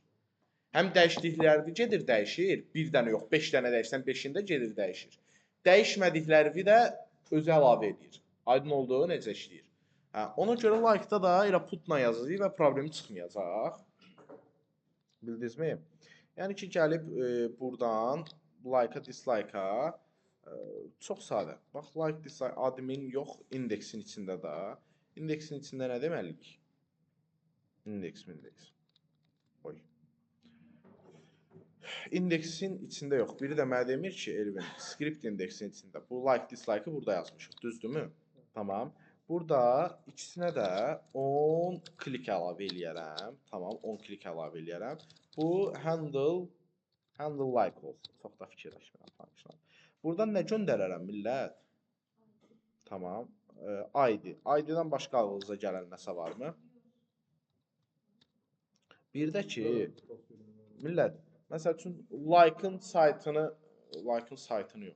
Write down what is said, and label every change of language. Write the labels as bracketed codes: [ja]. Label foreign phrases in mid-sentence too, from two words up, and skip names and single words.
[az] Həm dəyişdikləri gedir, dəyişir. Bir dənə yox, 5 dənə dəyişsən, 5-ində gedir, dəyişir. Dəyişmədikləri də özü əlavə edir. Aydın olduğu necə işləyir. Ona görə like-da da elə putla yazılır və problemi çıxmayacaq. Bildinizmi? Yəni ki, gəlib buradan [en] like-a, dislike-a [az] çox sadə. Bax, [en] like, dislike, admin [az] yox, indeksin içində də. İndeksin içində nə deməliyik? İndeks. Oy. İndeksin içində yox. Biri də mənə demir ki, Elvin, script indeksin içində. Bu [en] like, dislike-ı [az] burada yazmışıq. Düzdürmü? Tamam. Burada ikisinə də 10 klik əlavə eləyərəm. Tamam, 10 klik əlavə eləyərəm. Bu [en] handle like [az] olsun. Çox da fikirləşmirəm function. Buradan nə göndərərəm, millət? Tamam. ID. ID-dən başqa ağlınıza gələn nəsə varmı? Bir də ki, millət, məsəl üçün like-ın saytını yox.